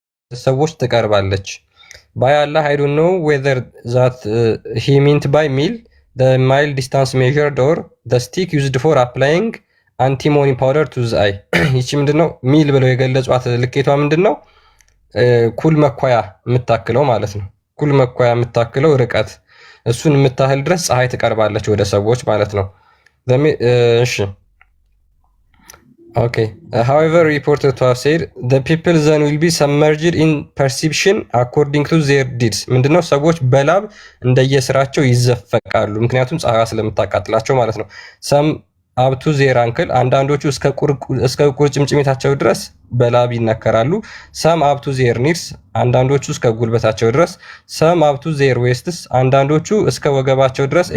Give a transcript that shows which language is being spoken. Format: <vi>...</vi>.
<am>ሰዎች ትቀርባለች።</am> <en>by Allah I don't know whether that he meant by mile the mile distance measured or the stick used for applying antimony powder to the eye።</en> <am>ይቺ ምንድነው ሚል ብለው የገለጿት ልኬቷ ምንድነው? ኩል መኳያ የምታክለው ማለት ነው። ኩል መኳያ የምታክለው ርቀት እሱን የምታህል ድረስ ፀሐይ ትቀርባለች ወደ ሰዎች ማለት ነው። እሺ Okay.</am> <en>However, reported to have said the people then will be submerged in perception according to their deeds.</en> <am>ምንድነው ሰዎች በላብ እንደየስራቸው ይዘፈቃሉ፣ ምክንያቱም ፀሐይ ስለምታቃጥላቸው ማለት ነው።</am> <en>some up to their ankle</en> <am>አንዳንዶቹ እስከ ቁርጭምጭሚታቸው ድረስ በላብ ይነከራሉ።</am> <en>some up to their knees</en> <am>አንዳንዶቹ እስከ ጉልበታቸው ድረስ።</am> <en>some up to their waists</en> <am>አንዳንዶቹ እስከ ወገባቸው ድረስ.</am>